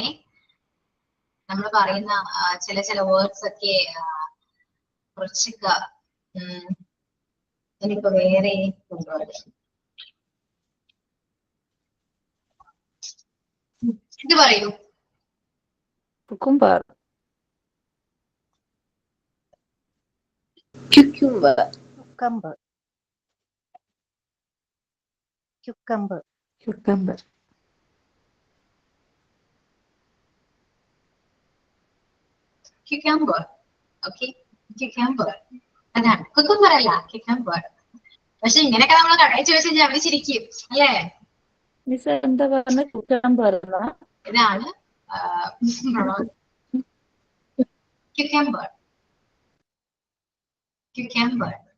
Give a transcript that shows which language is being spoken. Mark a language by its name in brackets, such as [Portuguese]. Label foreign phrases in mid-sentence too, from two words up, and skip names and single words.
[Malayalam] നമ്മൾ പറയുന്ന ചില വേർഡ്സ് ഒക്കെ കുറച്ചൊക്കെ എനിക്കിപ്പോ വേറെ ഇത് പറയൂ. കുക്കുംബർ. [English] Cucumber. Cucumber. Cucumber. Cucumber. Cucumber. Okay, cucumber. [Malayalam] അതാണ് കുക്കുംബർ അല്ല, cucumber. പക്ഷെ ഇങ്ങനെയൊക്കെ നമ്മൾ കടയിൽ ചോദിച്ചു കഴിഞ്ഞാൽ അവര് ചിരിക്കും അല്ലേ? മിസ് എന്താ പറഞ്ഞ? കുക്കുംബർ. ഇതാണ് cucumber. Cucumber.